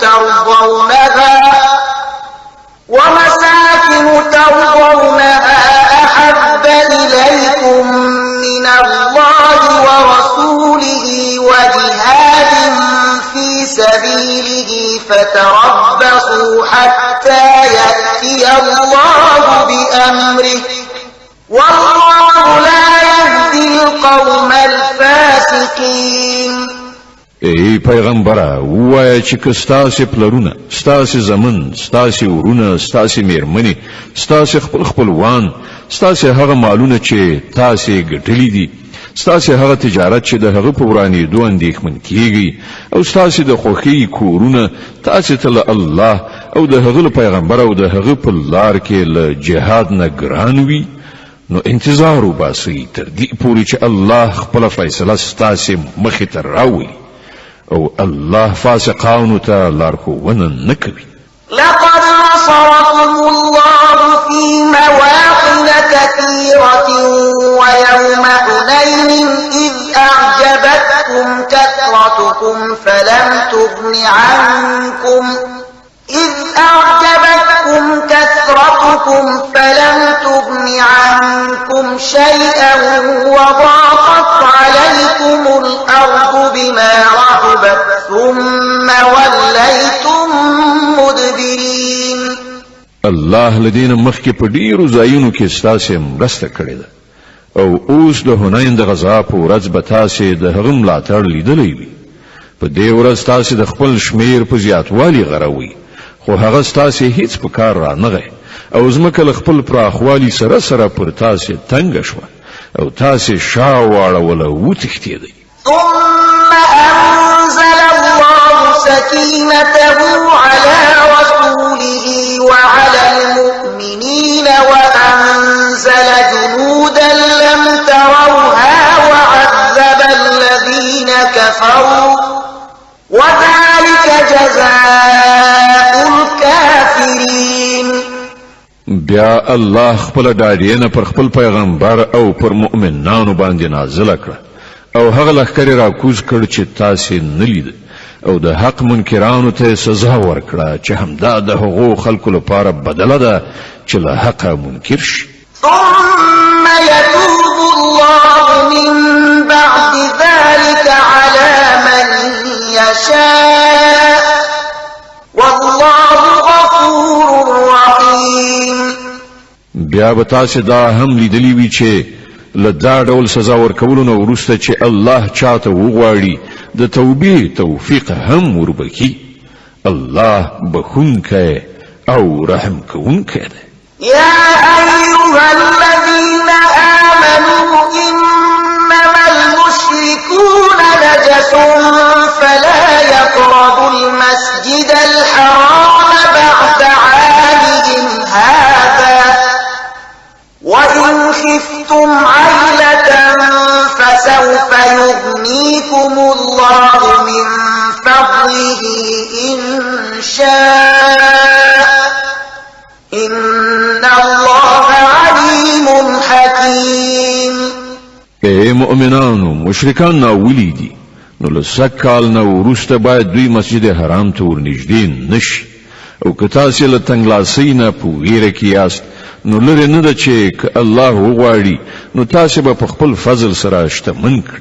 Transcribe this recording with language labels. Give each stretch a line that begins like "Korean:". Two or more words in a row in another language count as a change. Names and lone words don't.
Arabic: ترضونها أحب إليكم من الله ورسوله وجهاد في سبيله فتربصوا حتى يأتي الله بأمره والله لا يهدي القوم الفاسقين.
Pashto: ای پیغمبره ووایه چې که ستاسې پلرونه ستاسې زمن ستاسې ورونه ستاسې میرمنې ستاسې خپلوان ستاسې هغه مالونه چې تاسې ګټلي دي ستاسې هغه تجارت چې د هغه په ورانېدو اندېښمن کیږئ او ستاسې د خوښۍ کورونه تاسې ته له الله او د هغه له پیغمبر او د هغه په لار کې له جهاد نه ګران وي نو انتظار وباسئ تر دې پورې چې الله خپله فیصله ستاسې مخې ته راولي او الله فاسقانو ته لارښوونه نه کوي.
Arabic: لقد نصركم الله في مواطن كثيرة ويوم حنين إذ أعجبتكم كثرتكم فلم تغن عنكم شيئا وضاقت عليكم الأرض بما رحبت ثم وليتم مدبرين.
Pashto: الله لدین مخکې په ډیرو ځایونو کې ستاسې مرسته کړې ده او اوس د حنین د غزا په ورځ به تاسې د هغه ملاتړ لیدلی وي. په دې ورځ تاسې د خپل شمیر په زیاتوالي غروئ خو هغه ستاسې هیڅ په کار رانغی او ځمکه له خپل پراخوالي سره سره پر تاسې تنګه شوه او تاسې شا واړوله وتښتېدئ.
Arabic: ثم أنزل الله سكينته على رسوله وعلى المؤمنين وأنزل جنودا لم تروها وعذب الذين كفروا وذلك جزاء الكافرين.
Pashto: بیا الله خپل ډاډینه پر خپل پیغمبر او پر مؤمنانو باندې نازله کړه او هغه لښکرې راکوز کړ چې تاسې نه لید او د حق منکرانو ته سزا ورکړه چې همدا د هغو خلکو لپاره بدله ده چې له حقه منکر شي.
Arabic: ثم يتوب الله من بعد ذلك على من يشاء والله غفور رحيم.
Pashto: بیا به تاسې دا هم لیدلی وي چې له دا ډول سزا ورکولو نه وروسته چې الله چاته وغواړي د توبې توفیق هم وربکي. الله بخونکی او رحم کوونکی دی.
Arabic: يا أيها الذين آمنوا إنما المشركون نجس فلا يقربوا المسجد الحرام بعد عامهم هذا وإن خفتم عيلة فسوف يغنيكم الله من فضله إن شاء إن الله عليم حكيم.
Pashto: اے مؤمنانو مشرکان ناولی دي نو له سږ کال نه وروسته باید دوی مسجد حرام ته ورنږدې نشي او که تاسې له تنګلاسۍ نه په ویره کې یاست نو لرې نه ده چې که الله وغواړي نو تاسې به په خپل فضل سره شتمن کړي.